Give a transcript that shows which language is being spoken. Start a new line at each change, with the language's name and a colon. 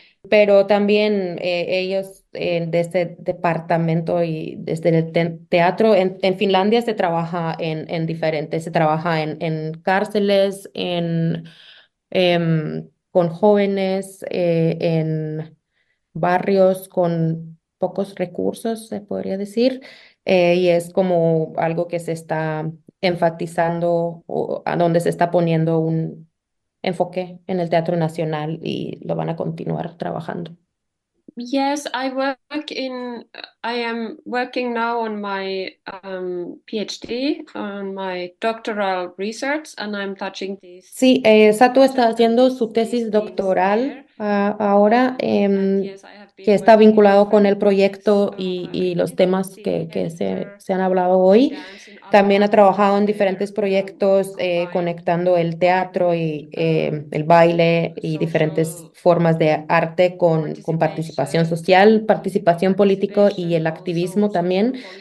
Spanish: Pero también ellos, de este departamento y desde el teatro, en Finlandia se trabaja en diferentes, se trabaja en cárceles, con jóvenes, en barrios con pocos recursos, se podría decir. Y es como algo que se está enfatizando o a donde se está poniendo un enfoque en el Teatro Nacional, y lo van a continuar trabajando.
English: Yes, I work in, I am working now on my PhD, on my doctoral research, and I'm touching this.
Spanish: Sí, Satu está haciendo su tesis doctoral ahora, que está vinculado con el proyecto y los temas que se han hablado hoy. También ha trabajado en diferentes proyectos conectando el teatro y el baile y diferentes formas de arte con participación social, participación política y el activismo también.